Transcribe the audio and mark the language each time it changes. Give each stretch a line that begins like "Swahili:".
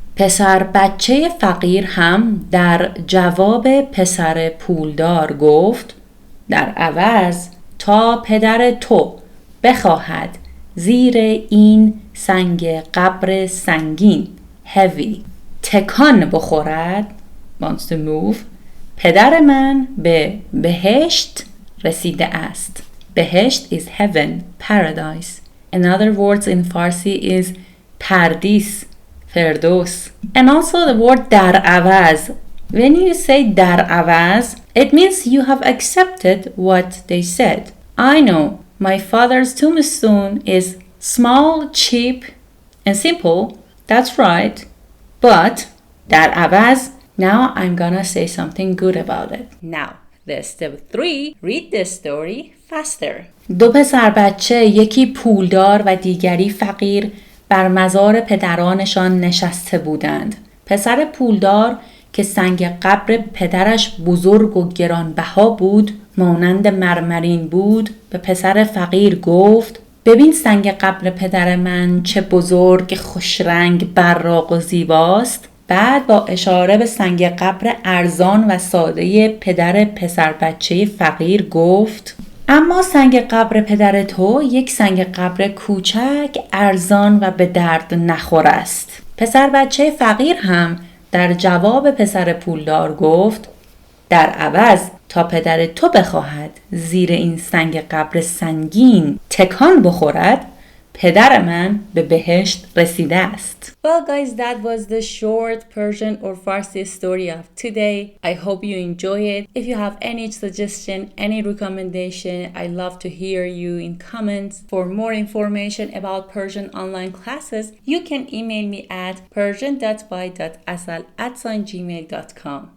Persian: پسر بچه فقیر هم در جواب پسر پولدار گفت در عوض تا پدر تو بخواهد زیر این سنگ قبر سنگین heavy تکان بخورد
English: wants to move
Persian: پدر من به بهشت رسیده است.
English: بهشت is heaven, paradise. Another words in Farsi is pardis, Firdos. And also the word dar avaz. When you say dar avaz, it means you have accepted what they said. I know my father's tombstone is small, cheap, and simple. That's right. But dar avaz, now I'm gonna say something good about it. Now, the step 3, read the story faster.
Persian: دو پسر بچه یکی پولدار و دیگری فقیر بر مزار پدرانشان نشسته بودند. پسر پولدار که سنگ قبر پدرش بزرگ و گرانبها بود مانند مرمرین بود به پسر فقیر گفت ببین سنگ قبر پدر من چه بزرگ خوشرنگ براق و زیباست. بعد با اشاره به سنگ قبر ارزان و ساده پدر پسر بچه فقیر گفت: اما سنگ قبر پدر تو یک سنگ قبر کوچک، ارزان و به درد نخور است. پسر بچه فقیر هم در جواب پسر پولدار گفت: در عوض تا پدر تو بخواهد زیر این سنگ قبر سنگین تکان بخورد، پدر من به بهشت رسیده است.
English: Well guys, that was the short Persian or Farsi story of today. I hope you enjoy it. If you have any suggestion, any recommendation, I love to hear you in comments. For more information about Persian online classes, you can email me at persian.by.asal@gmail.com.